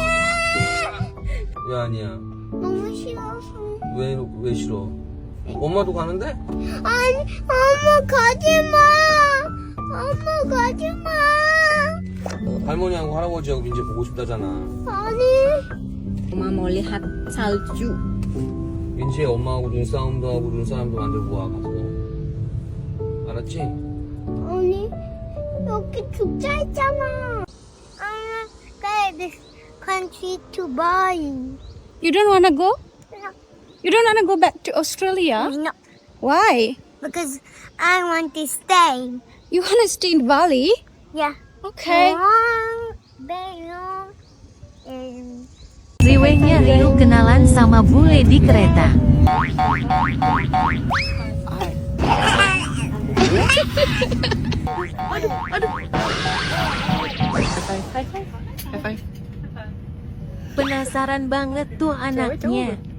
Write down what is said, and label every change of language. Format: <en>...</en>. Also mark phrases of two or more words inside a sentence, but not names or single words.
<ko>왜 아니야? 너무 싫어서. 왜 싫어? 엄마도 가는데? 아니, 엄마 가지 마. 엄마 가지 마. 할머니하고 할아버지하고 민재 보고 싶다잖아. 아니.</ko> <id>엄마 mau lihat salju.</id> <ko>민재 엄마하고 눈싸움도 하고 눈싸움도 만들고 와 가서. 알았지? 아니, 여기 죽자 있잖아.</ko> <en>I want this country to buy. You don't wanna go? No. You don't wanna go back to Australia? No, Why? because I want to stay. You wanna stay in Bali? Yeah. Okay. Very long. And</en> <id>Ziwenya Rio kenalan sama bule di kereta. Penasaran banget tuh anaknya.</id>